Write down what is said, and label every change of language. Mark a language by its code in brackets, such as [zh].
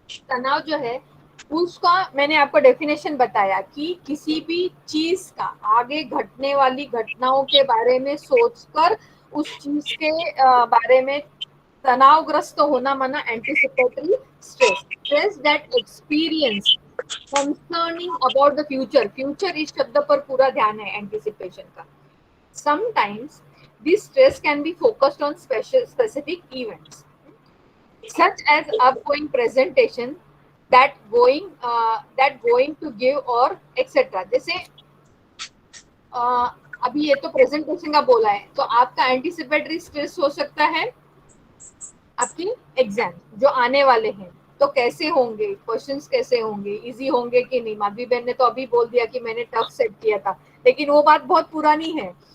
[hi] तनाव जो है, उसका मैंने आपको डेफिनेशन बताया कि किसी भी चीज का आगे घटने वाली घटनाओं के बारे में सोचकर उस चीज के बारे में तनावग्रस्त होना, माना [en] anticipatory stress that experience concerning about the future [hi] इस शब्द पर पूरा ध्यान है एंटीसिपेशन का। [en] Sometimes this stress can be focused on specific events such as upcoming presentation that going to give or etc. [hi] जैसे अभी ये तो प्रेजेंटेशन का बोला है, तो आपका एंटीसिपेटरी स्ट्रेस हो सकता है आपकी एग्जाम जो आने वाले हैं, तो कैसे होंगे, क्वेश्चंस कैसे होंगे, इजी होंगे कि नहीं। माधवी बहन ने तो अभी बोल दिया कि मैंने टफ सेट किया था, लेकिन वो बात बहुत पुरानी है।